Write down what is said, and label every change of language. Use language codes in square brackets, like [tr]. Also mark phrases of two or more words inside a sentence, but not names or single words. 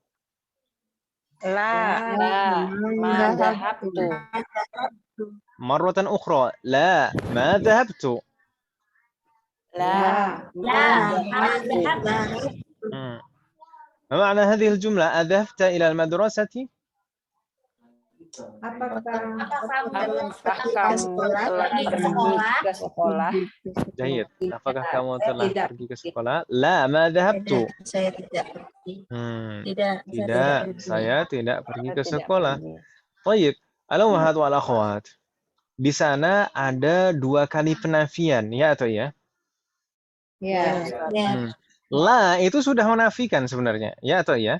[ar] ما ذهبت. مرة أخرى لا ما ذهبت. ما معنى هذه الجملة؟ أذهبت إلى المدرسة؟ [id] Apakah kamu telah pergi ke sekolah? Jahit. Apakah kamu telah pergi ke sekolah? [ar] لا ما ذهبت. [id] Saya tidak pergi. Tidak, saya tidak pergi ke sekolah. [ar] Baik. الأمهات والأخوات. [id] di sana ada 2 kali penafian, ya atau ya? Ya. Hmm. La itu sudah menafikan sebenarnya, ya atau ya?